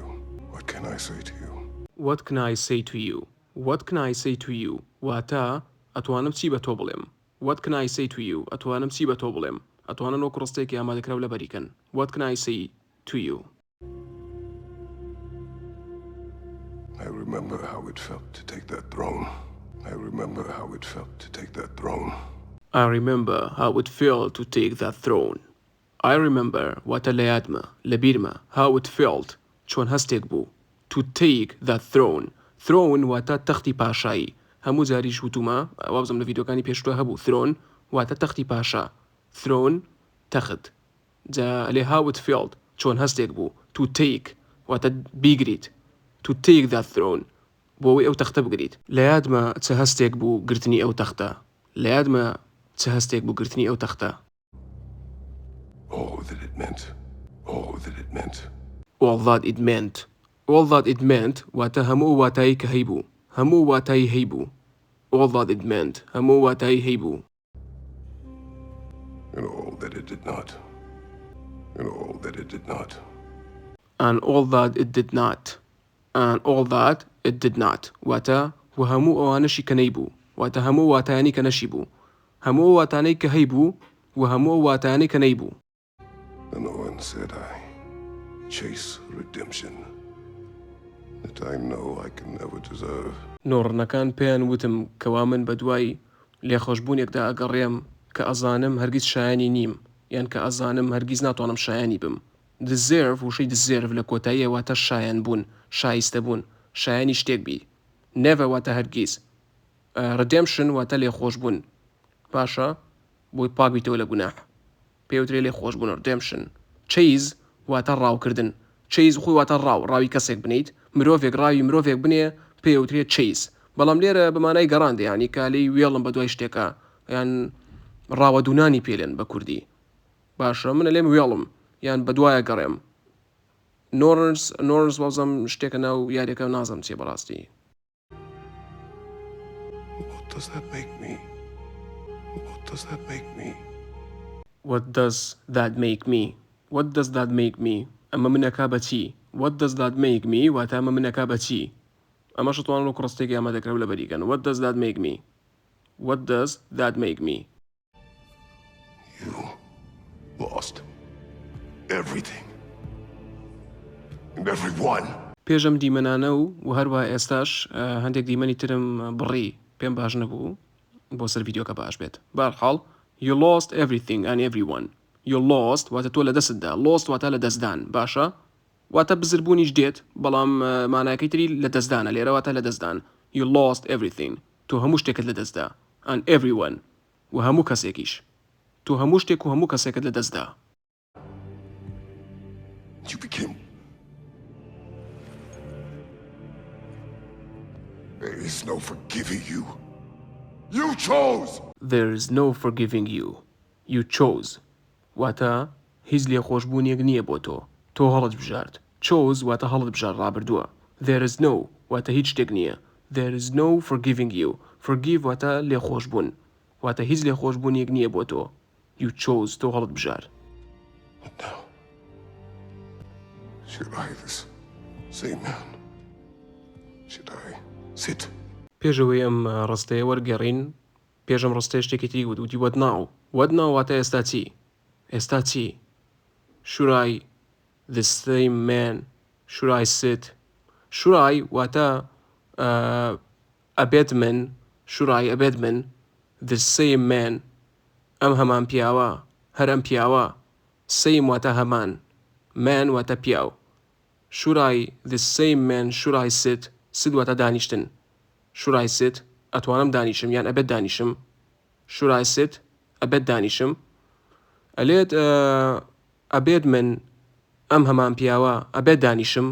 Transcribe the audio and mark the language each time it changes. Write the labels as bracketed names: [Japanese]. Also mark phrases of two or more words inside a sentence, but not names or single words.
[English] What can I say to you? What can I say to you? What can I say to you? [Central Kurdish] واتە ئەتوانم چی بە تۆ بڵێم. [English] What can I say to you? [Central Kurdish] ئەتوانم چی بە تۆ بڵێم. ئەتوانن وەکو ڕستێکی ئامادەکراو لە بەریکەن. [English] What can I say to you? I remember how it felt to take that throne. I remember how it felt to take that throne. I remember how it felt to take that throne. I remember [Central Kurdish] واتە لە یادمە لە بیرمە [English] how it felt [Central Kurdish] چۆن هەستێک بوو [English] to take that throne. [Central Kurdish] throne واتە تەختی پاشایی هەموو جاریش وتومە وابزم لە ڤیدیۆکانی پێشتوە هەبوو throne واتە تەختی پاشا throne تەخت جا لێ [English] how it felt [Central Kurdish] چۆن هەستێک بوو [English] to take [Central Kurdish] واتە بیگریت [English] to take that throne [Central Kurdish] بۆ ئەوەی ئەو تەختە بگریت لە یادمە چه هەستێک بوو گرتنی ئەو تەختە لە یادمە چه هەستێک بوو گرتنی ئەو تەختە. [English] All that it meant. All that it meant. All that it meant. All that it meant [Central Kurdish] واتە هەموو واتایی کە هەیبوو هەموو واتایی هەیبوو. [English] All that it meant [Central Kurdish] هەموو واتایی هەیبوو. [English] And all that it did not. And all that it did not. And all that it did not. And all that it did not [Central Kurdish] واتە و هەموو ئەوانەشی کە نەیبوو واتە هەموو واتایانی کە نەشی بوو هەموو واتانەی کە هەیبوو و هەموو واتایانی کە نەیبوو. [English] And the one said I chase redemption that I know I can never deserve. [Central Kurdish] نۆڕنەکان پێیان وتم کەوا من بە دوای لێخۆشبوونێکدا ئەگەڕێم کە ئەزانم هەرگیز شایانی نیم یان کە ئەزانم هەرگیز ناتوانم شایانی بم. deserve وشەی deserve لە کۆتاییە واتە شایان بوون شایستە بوون شایانی شتێک بی. never واتە هەرگیز. redemption واتە لێخۆشبوون باشە بۆی پاک بیتەوە لە گوناح پێوترێ لێخۆشبوون redemption. chase واتە ڕاوکردن chase خۆی واتە ڕاوی کەسێک بنیت مرۆڤێک ڕاوی مرۆڤێک بنێ پێوترێ chase بەڵام لێرە بەمانای گەڕاندە ینی کالی وێڵم بە دوای شتێکە یان ڕاوە دوونانی پێلێن بە کوردی باشە منە لێم وێڵم یان بە دوایە گەڕێم. نۆرنز وازم شتێکە ناو یاریەکە نازم چێ بەڕاستی. [English] What does that make me? What does that make me? What does that make me? What does that make me? [Central Kurdish] ئەمە منەکا بە چی؟ [English] What does that make me [Central Kurdish] واتە ئەمە منەکا بە چی؟ ئەمە شتوان و کوڕستێکی ئامادەکراو لە بەریکەن. [English] What does that make me? What does that make me? You lost everything and everyone. [Central Kurdish] پێشم دیمەنانە و هەروە ئێستاش هەندێک دیمەنی ترم بڕی پێم باش نەبوو بۆ سەر ڤیدیۆکە باش بێت. بەرحاڵ [English] you lost everything and everyone. you lost [Central Kurdish] واتە تۆ لە دەستتدا lost واتە لە دەستدان باشە واتە بزربوونیش دێت بەڵام مانایەکەی تری لە دەستدانە لێرە واتە لە دەستدان. [English] you lost everything [Central Kurdish] تۆ هەموو شتێکت لە دەستدا [English] and everyone [Central Kurdish] و هەموو کەسێکیش تۆ هەموو شتێک و هەموو کەسێکت لە دەستدا. [English] You became. There is no forgiving you. You chose. There is no forgiving you. You chose. [Central Kurdish] واتە هیچ لێخۆشبوونیەک نییە بۆ تۆ تۆ هەڵت بژارد. chose واتە هەڵت بژار ڕابردووە. [English] there is no [Central Kurdish] واتە هیچ شتێک نییە. [English] there is no forgiving you. [Central Kurdish] forgive واتە لێخۆشبوون واتە هیچ لێخۆشبوونیەک نییە بۆ تۆ. [English] you chose [Central Kurdish] تۆ هەڵت بژار. [English] But now, should I this same man? Should I sit? [Central Kurdish] پێشەوەی ئەم ڕستەیە وەرگەڕین پێشم ڕستەیە شتێکی تری وتی [English] what now. what now [Central Kurdish] واتە ئێستا چی؟ ئێستا چی؟ [English] should I the same man should I sit should I [Central Kurdish] واتە ئەبێت من [English] should I [Central Kurdish] ئەبێت من [English] the same man [Central Kurdish] ئەم هەمان پیاوە هەر ئەم پیاوە same واتە هەمان man واتە پیاو [English] should I the same man should I sit [Central Kurdish] واتە دانیشتن [English] should I sit [Central Kurdish] ئەتوانم دانیشم یان ئەبێت دانیشم [English] should I sit [Central Kurdish] ئەبێت دانیشم ئەلێت ئەبێت من ئەم هەمان پیاوە ئەبێت دانیشم